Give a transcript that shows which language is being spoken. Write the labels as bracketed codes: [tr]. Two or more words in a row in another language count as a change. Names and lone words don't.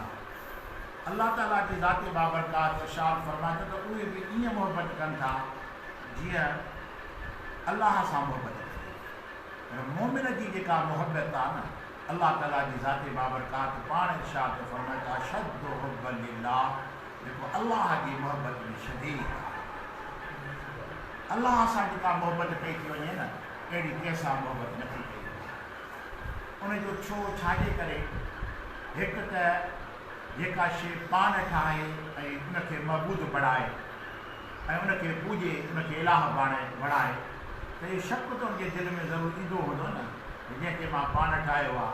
[sd] अल्लाह ताला जी ज़ाती बाबरकात इरशाद फरमाए त उहे बि ईअं मुहबत कनि था जीअं अल्लाह सां मुहबत कनि. मोमिन जी जेका मुहबत आहे न अल्लाह ताला जी ज़ाती बाबरकात पाण इरशाद फरमाए त [ar] أشد حبا لله [sd] जेको अल्लाह जी मुहबत में शदीद आहे. अल्लाह सां जेका मुहबत कई थी वञे न अहिड़ी कंहिंसां मुहबत नथी कई वञे. उनजो छो छाजे करे हिकु त जेका शइ पाण ठाहे ऐं उनखे महबूद बणाए ऐं उनखे पूॼे उनखे इलाह बणाए त इहो शक त उनजे दिलि में ज़रूरु ईंदो हूंदो न जंहिंखे मां पाण ठाहियो आहे.